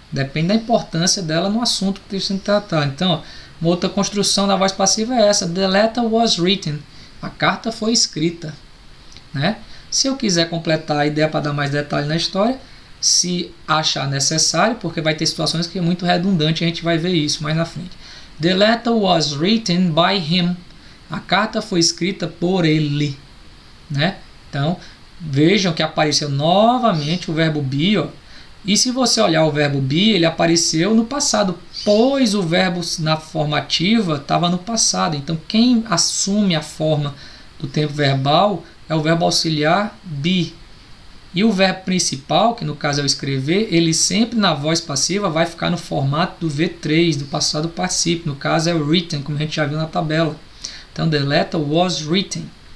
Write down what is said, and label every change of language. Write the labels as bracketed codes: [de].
[pt] Depende da importância dela no assunto que está sendo tratado. Então, ó, uma outra construção da voz passiva é essa: [en] the letter was written. [pt] A carta foi escrita, né? Se eu quiser completar a ideia para dar mais detalhe na história, se achar necessário, porque vai ter situações que é muito redundante, a gente vai ver isso mais na frente. [en] The letter was written by him. [pt] A carta foi escrita por ele, né? Então, vejam que apareceu novamente o verbo be, ó. E se você olhar o verbo be, ele apareceu no passado, pois o verbo na forma ativa estava no passado. Então, quem assume a forma do tempo verbal é o verbo auxiliar be. E o verbo principal, que no caso é o escrever, ele sempre na voz passiva vai ficar no formato do V3, do passado particípio. No caso é o written, como a gente já viu na tabela. [en] Então, the letter was written.